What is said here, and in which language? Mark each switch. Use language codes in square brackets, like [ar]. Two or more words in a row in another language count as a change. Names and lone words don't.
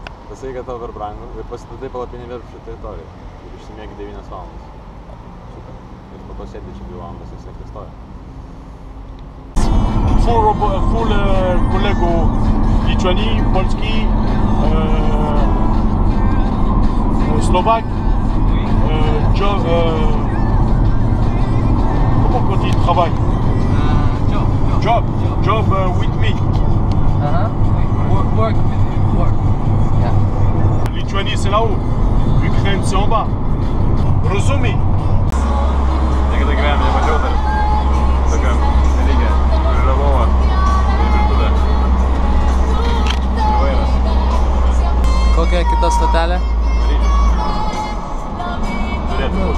[lt] Pasai, kad tau per brangu ir pasistatai palapinį viešbučio teritoriją. Ir išsimiegi 9 valandas. Super. Ir po to sėdi čia 2 valandas ir sėkti stoja. Full kolegų Lituanii, Polski, Slovak, [fr] comment on dit travail? [en] Job with me. Work. Yeah. [fr] Lituanie c'est là-haut, Ukraine c'est en bas. [pl] Rozumie? [lt] Niekada gyvenime nemačiau dar tokio dalyke. Yra lova ir virtuvė. Ir vairas. Kokia kita stotelė? Paryžius. Turėtų būt.